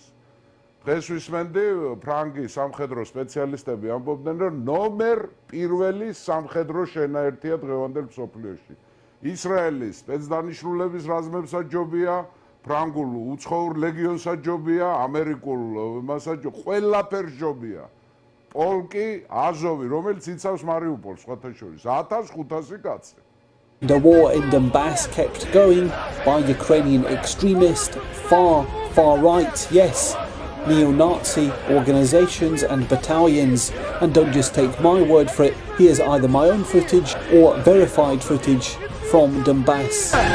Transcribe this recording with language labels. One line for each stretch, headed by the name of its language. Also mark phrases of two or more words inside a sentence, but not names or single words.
Georgian: დღეს ვისმენდი ფრანგი სამხედრო სპეციალისტები ამბობდნენ, რომ ნომერ პირველი სამხედრო შენაერთია დღევანდელ მსოფლიოში. ისრაელის სპეცდანიშნულების რაზმებსაც ჯობია, ფრანგულ უცხოურ ლეგიონსაც ჯობია, ამერიკულ იმასაც ყველაფერს ჯობია. პოლკი აზოვი, რომელიც იცავს მარიუპოლს, სხვათა შორის 1500 კაცი.
English: The war in Donbass kept going by Ukrainian extremist, far right, yes, neo-Nazi organizations and battalions. And don't just take my word for it, here's either my own footage or verified footage from Donbass.